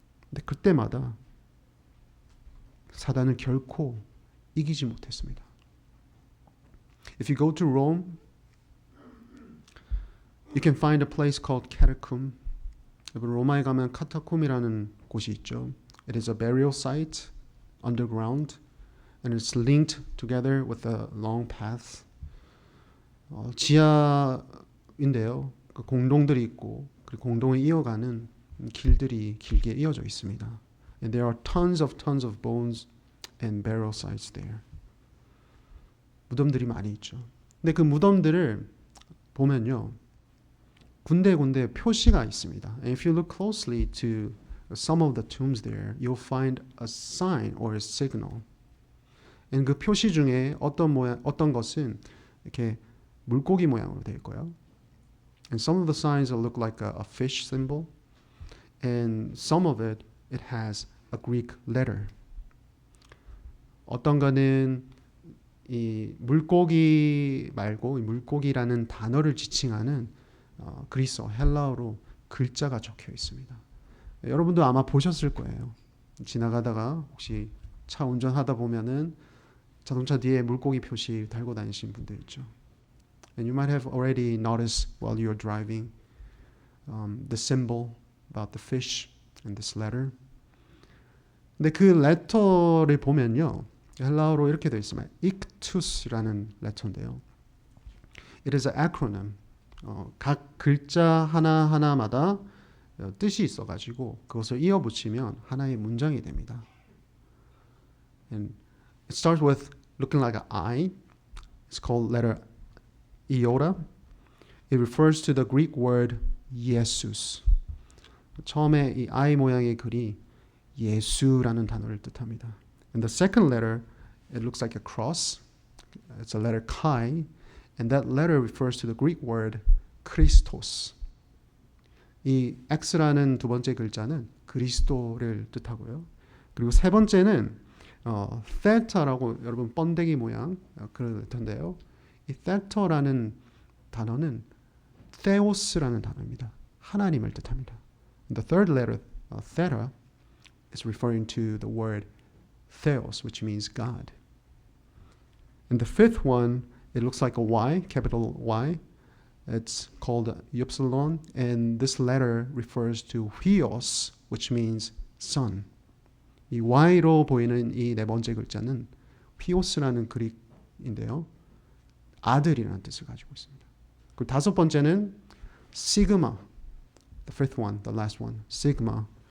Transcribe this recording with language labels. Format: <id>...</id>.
<ko>근데 그때마다 사단을 결코 이기지 못했습니다.</ko> <en>If you go to Rome, you can find a place called Catacomb.</en> <ko>여러분 로마에 가면 카타콤이라는 곳이 있죠.</ko> <en>It is a burial site underground. And it's linked together with a long path.</en> <ko>지하인데요. 그 공동들이 있고 그리고 공동을 이어가는 길들이 길게 이어져 있습니다.</ko> <en>And there are tons of bones and burial sites there.</en> <ko>무덤들이 많이 있죠. 근데 그 무덤들을 보면요. 군데군데 표시가 있습니다.</ko> <en>And if you look closely to some of the tombs there, you'll find a sign or a signal.</en> <ko>그 표시 중에 어떤 것은 이렇게 물고기 모양으로 되어 있고요.</ko> <en>And some of the signs look like a fish symbol, and some of it has a Greek letter.</en> <ko>어떤 거는 이 물고기 말고 이 물고기라는 단어를 지칭하는 그리스어 헬라어로 글자가 적혀 있습니다. 여러분도 아마 보셨을 거예요. 지나가다가 혹시 차 운전하다 보면은 자동차 뒤에 물고기 표시 달고 다니신 분들 있죠.</ko> <en>And you might have already noticed while you're driving the symbol about the fish and this letter.</en> <ko>근데 그 letter를 보면요, 헬라어로 이렇게 되어 있습니다. ictus라는 letter인데요.</ko> <en>It is an acronym.</en> <ko>각 글자 하나하나마다 뜻이 있어가지고 그것을 이어붙이면 하나의 문장이 됩니다.</ko> <en>And it starts with looking like an I. It's called letter iota. It refers to the Greek word 예수스.</en> <ko>처음에 이 I 모양의 글이 예수라는 단어를 뜻합니다.</ko> <en>And the second letter, it looks like a cross. It's a letter chi. And that letter refers to the Greek word Christos.</en> <ko>이 X라는 두 번째 글자는 그리스도를 뜻하고요. 그리고 세 번째는 theta라고 여러분 번데기 모양 그럴 텐데요. 이 theta라는 단어는 theos라는 단어입니다. 하나님을 뜻합니다.</ko> <en>The third letter, theta, is referring to the word theos, which means God. And the fifth one, it looks like a Y, capital Y. It's called upsilon, and this letter refers to huios, which means son.</en> <ko>이 Y로 보이는 이 네 번째 글자는 huios라는 그릭인데요. 아들이라는 뜻을 가지고 있습니다. 그리고 다섯 번째는</ko> <en>sigma, the fifth one, the last one, sigma.</en>